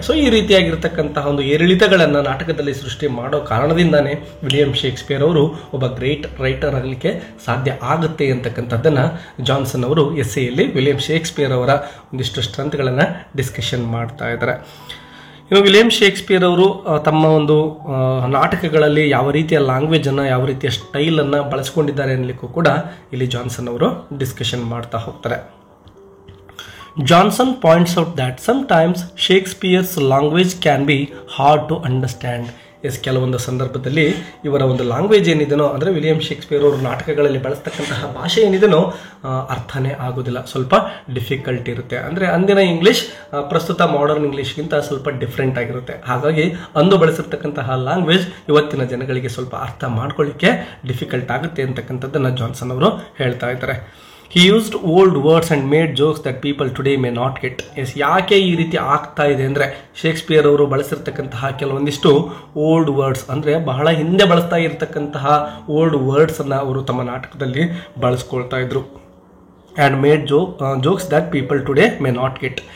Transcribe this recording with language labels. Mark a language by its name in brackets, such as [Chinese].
[Kannada] So ಈ ರೀತಿಯಾಗಿರ್ತಕ್ಕಂತಹ ಒಂದು ಏರಿಳಿತಗಳನ್ನ ನಾಟಕದಲ್ಲಿ ಸೃಷ್ಟಿ ಮಾಡೋ ಕಾರಣದಿಂದಾನೇ ವಿಲಿಯಂ ಶೇಕ್ಸ್ಪಿಯರ್ ಅವರು ಒಬ್ಬ ಗ್ರೇಟ್ ರೈಟರ್ ಆಗಲಿಕ್ಕೆ ಸಾಧ್ಯ ಆಗುತ್ತೆ ಅಂತಕ್ಕಂಥದ್ದನ್ನ ಜಾನ್ಸನ್ ಅವರು ಎಸ್ಸೆಯಲ್ಲಿ ವಿಲಿಯಂ ಶೇಕ್ಸ್ಪಿಯರ್ ಅವರ ಒಂದಿಷ್ಟು ಸ್ಟ್ರೆಂತ್ಗಳನ್ನ ಡಿಸ್ಕಷನ್ ಮಾಡ್ತಾ ಇದ್ದಾರೆ. ಇನ್ನು ವಿಲಿಯಂ ಶೇಕ್ಸ್ಪಿಯರ್ ಅವರು ತಮ್ಮ ಒಂದು ನಾಟಕಗಳಲ್ಲಿ ಯಾವ ರೀತಿಯ ಲ್ಯಾಂಗ್ವೇಜ್ ಅನ್ನ, ಯಾವ ರೀತಿಯ ಸ್ಟೈಲ್ ಅನ್ನ ಬಳಸ್ಕೊಂಡಿದ್ದಾರೆ ಅನ್ನಲಿಕ್ಕೂ ಕೂಡ ಇಲ್ಲಿ ಜಾನ್ಸನ್ ಅವರು ಡಿಸ್ಕಷನ್ ಮಾಡ್ತಾ ಹೋಗ್ತಾರೆ. [English] Johnson points out that sometimes Shakespeare's language can be hard to understand. [Kannada] S, ಕೆಲವೊಂದು ಸಂದರ್ಭದಲ್ಲಿ ಇವರ ಒಂದು ಲ್ಯಾಂಗ್ವೇಜ್ ಏನಿದೆನೋ ಅಂದರೆ ವಿಲಿಯಂ ಶೇಕ್ಸ್ಪಿಯರ್ ಅವರು ನಾಟಕಗಳಲ್ಲಿ ಬಳಸ್ತಕ್ಕಂತಹ ಭಾಷೆ ಏನಿದೆನೋ ಅರ್ಥನೇ ಆಗೋದಿಲ್ಲ, ಸ್ವಲ್ಪ ಡಿಫಿಕಲ್ಟ್ ಇರುತ್ತೆ. ಅಂದರೆ ಅಂದಿನ ಇಂಗ್ಲಿಷ್ ಪ್ರಸ್ತುತ ಮಾಡರ್ನ್ ಇಂಗ್ಲಿಷ್ಗಿಂತ ಸ್ವಲ್ಪ ಡಿಫ್ರೆಂಟ್ ಆಗಿರುತ್ತೆ. ಹಾಗಾಗಿ ಅಂದು ಬಳಸಿರ್ತಕ್ಕಂತಹ ಲ್ಯಾಂಗ್ವೇಜ್ ಇವತ್ತಿನ ಜನಗಳಿಗೆ ಸ್ವಲ್ಪ ಅರ್ಥ ಮಾಡ್ಕೊಳ್ಳಿಕ್ಕೆ ಡಿಫಿಕಲ್ಟ್ ಆಗುತ್ತೆ ಅಂತಕ್ಕಂಥದ್ದನ್ನು ಜಾನ್ಸನ್ ಅವರು ಹೇಳ್ತಾ ಇದ್ದಾರೆ. [English] He used old words and made jokes that people today may not get. [Kannada] S, ಯಾಕೆ ಈ ರೀತಿ ಆಗ್ತಾ ಇದೆ ಅಂದರೆ, ಶೇಕ್ಸ್ಪಿಯರ್ ಅವರು ಬಳಸಿರ್ತಕ್ಕಂತಹ ಕೆಲವೊಂದಿಷ್ಟು ಓಲ್ಡ್ ವರ್ಡ್ಸ್ ಅಂದರೆ ಬಹಳ ಹಿಂದೆ ಬಳಸ್ತಾ ಇರತಕ್ಕಂತಹ ಓಲ್ಡ್ ವರ್ಡ್ಸ್ ಅನ್ನ ಅವರು ತಮ್ಮ ನಾಟಕದಲ್ಲಿ ಬಳಸ್ಕೊಳ್ತಾ ಇದ್ರು. [English] And made jokes that people today may not get.